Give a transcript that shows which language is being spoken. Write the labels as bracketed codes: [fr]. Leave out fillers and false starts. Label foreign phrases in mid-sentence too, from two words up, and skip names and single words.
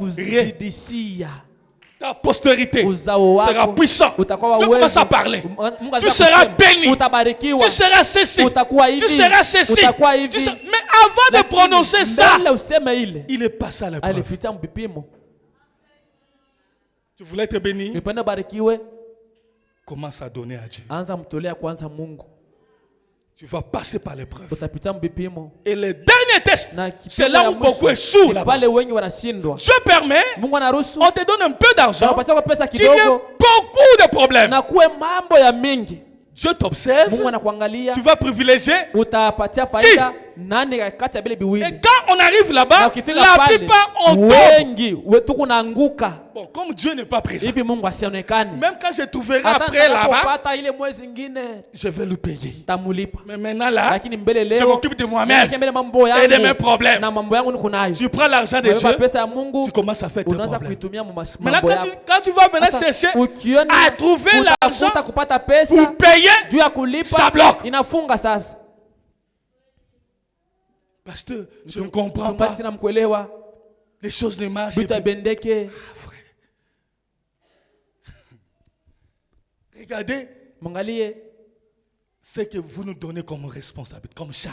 [fr] Ta postérité sera puissante. Tu commences à parler. Tu seras béni. Tu seras cessé. Tu seras cessé. Mais avant de prononcer ça, il est passé à la preuve. Tu voulais être béni? [sw] Nipenda barikiwe. [fr] Commence à donner à Dieu. [sw] Anza mtolea kwanza Mungu. [fr] Tu vas passer par l'épreuve. [sw] Utapita mbipimo. [fr] Et le dernier test, c'est là où beaucoup échouent là-bas. [sw] Pale wengi wanashindwa. [fr] Dieu permet, [sw] Mungu anaruhusu. [fr] on te donne un peu d'argent, [sw] Anakupatia kwa pesa [fr] qu'il y ait [sw] kidogo. [fr] beaucoup de problèmes. [sw] Na kuwe mambo ya mingi. [fr] Dieu t'observe. [sw] Mungu anakuangalia. [fr] Tu vas privilégier. [sw] Utapatia faida nani kati ya bile biwili. [fr] Et quand on arrive là-bas, la plupart on tombe. [sw] Wengi wetu kunaanguka. [fr] Bon, comme Dieu n'est pas présent. [sw] Hivi Mungu asionekane. [fr] Même quand je trouverai après là-bas, [sw] ile mwezi ngine [fr] je vais le payer. [sw] Tamulipa. [fr] Mais maintenant là, [sw] lakini mbele leo [fr] je m'occupe de moi-même et de mes problèmes. [sw] Na mambo yangu niko nayo. [fr] Tu prends l'argent de Dieu. [sw] Pesa ya Mungu. [fr] Tu commences à faire tes [sw] Unaanza [fr] problèmes. [sw] kuitumia mambo [fr] Maintenant [sw] yako. [fr] quand tu vas maintenant chercher à trouver l'argent [sw] kupata pesa [fr] pour payer, [sw] juu ya kulipa, [fr] ça bloque. [sw] Inafunga sasa. [fr] Pasteur, je ne comprends pas. Les choses ne marchent pas. Regardez ce que vous nous donnez comme responsabilité, comme charge.